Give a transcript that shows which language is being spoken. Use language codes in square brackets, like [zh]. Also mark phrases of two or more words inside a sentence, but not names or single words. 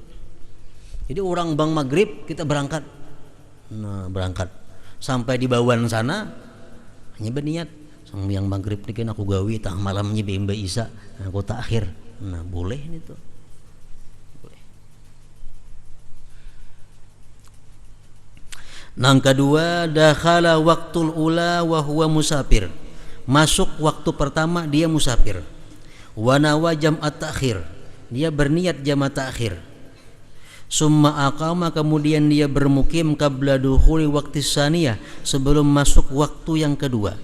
[bjn] Jadi orang bang maghrib kita berangkat, nah berangkat sampai di bawaan sana hanya berniat sembahyang maghrib nikin aku gawi tang malamnya bimba isya aku takhir. [id] Nah boleh itu. Nang kedua [ar] دخل وقت الأولى وهو مسافر, [id] masuk waktu pertama dia musafir. [ar] ونوى جمع التأخير, [id] dia berniat jamak ta'khir. [ar] ثم أقام, [id] kemudian dia bermukim [ar] قبل دخول وقت الثانية, [id] sebelum masuk waktu yang kedua.